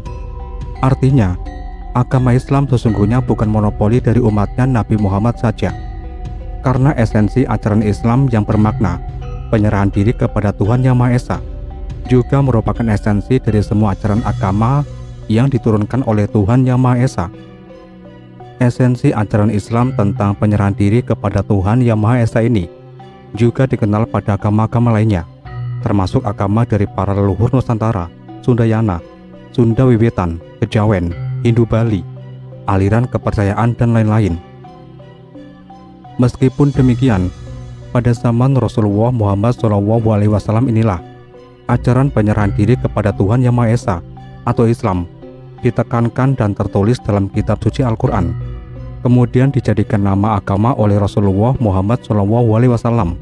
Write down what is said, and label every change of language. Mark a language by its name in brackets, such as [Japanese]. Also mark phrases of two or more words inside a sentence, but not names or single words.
[Indonesian] Artinya, agama Islam sesungguhnya bukan monopoli dari umatnya Nabi Muhammad saja, karena esensi ajaran Islam yang bermakna penyerahan diri kepada Tuhan Yang Maha Esa juga merupakan esensi dari semua ajaran agama yang diturunkan oleh Tuhan Yang Maha Esa. Esensi ajaran Islam tentang penyerahan diri kepada Tuhan Yang Maha Esa ini juga dikenal pada agama-agama lainnya, termasuk agama dari para leluhur Nusantara, Sundayana, Sunda Wiwitan, Kejawen, Hindu Bali, aliran kepercayaan, dan lain-lain. Meskipun demikian, pada zaman Rasulullah Muhammad SAW inilah ajaran penyerahan diri kepada Tuhan Yang Maha Esa atau Islam ditekankan dan tertulis dalam kitab suci Al-Quran, kemudian dijadikan nama agama oleh Rasulullah Muhammad SAW.